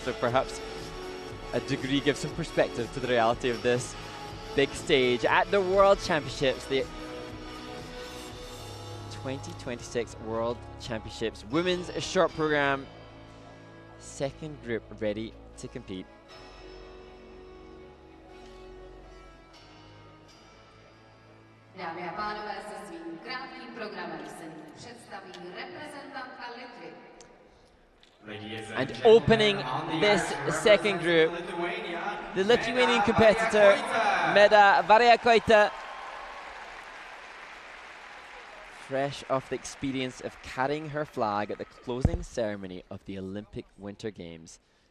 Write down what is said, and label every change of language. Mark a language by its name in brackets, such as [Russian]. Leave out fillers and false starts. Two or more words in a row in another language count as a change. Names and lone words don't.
[English] So perhaps a degree gives some perspective to the reality of this big stage at the World Championships, the 2026 World Championships women's short program. Second group ready to compete. [Czech] Dámy a pánové, se svým krátkým programem se nyní představí reprezentantka Litvy. [English] And opening this second group, the Lithuanian competitor Meda Variakojyte, fresh off the experience of carrying her flag at the closing ceremony of the Olympic Winter Games.